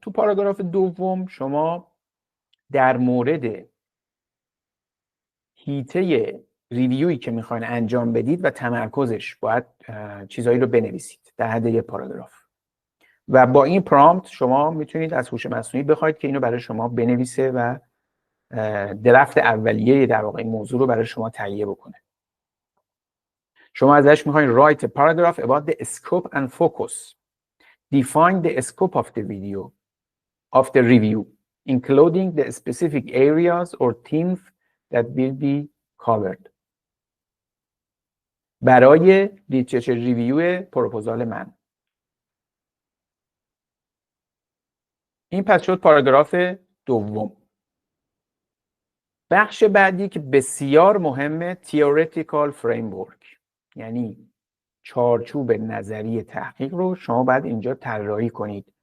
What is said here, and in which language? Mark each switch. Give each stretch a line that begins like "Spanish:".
Persian: تو پاراگراف دوم شما در مورد هیته ریویویی که میخواین انجام بدید و تمرکزش باید چیزایی رو بنویسید در حد یک پاراگراف و با این پرامپت شما میتونید از هوش مصنوعی بخواید که اینو برای شما بنویسه و درفت اولیه در واقع این موضوع رو برای شما تهیه بکنه. شما ازش میخواین
English: write a paragraph about the scope and focus. Define the scope of the video, of the review, including the specific areas or themes that will be covered.
Persian: برای لیترچر ریویو پروپوزال من. این پس شد پاراگراف دوم. بخش بعدی که بسیار مهمه، theoretical framework، یعنی چارچوب نظری تحقیق رو شما باید اینجا طراحی کنید.